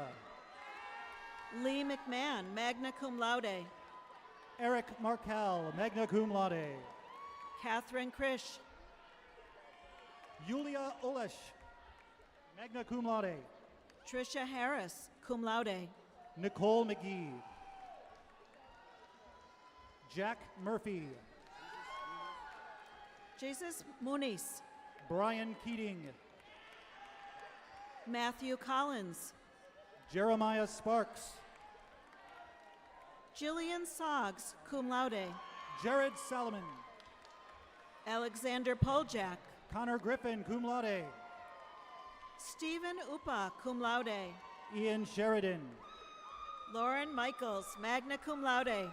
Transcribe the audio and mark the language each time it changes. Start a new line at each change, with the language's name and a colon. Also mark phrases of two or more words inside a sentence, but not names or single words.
English: Lee McMahon,
Latin: magna cum laude.
English: Eric Markel,
Latin: magna cum laude.
English: Catherine Krish. Yulia Olesh,
Latin: magna cum laude.
English: Tricia Harris,
Latin: cum laude.
English: Nicole McGee. Jack Murphy. Jesus Muniz. Brian Keating. Matthew Collins. Jeremiah Sparks. Jillian Soggs,
Latin: cum laude.
English: Jared Salomon. Alexander Poljak. Connor Griffin,
Latin: cum laude.
English: Stephen Upa,
Latin: cum laude.
English: Ian Sheridan. Lauren Michaels,
Latin: magna cum laude.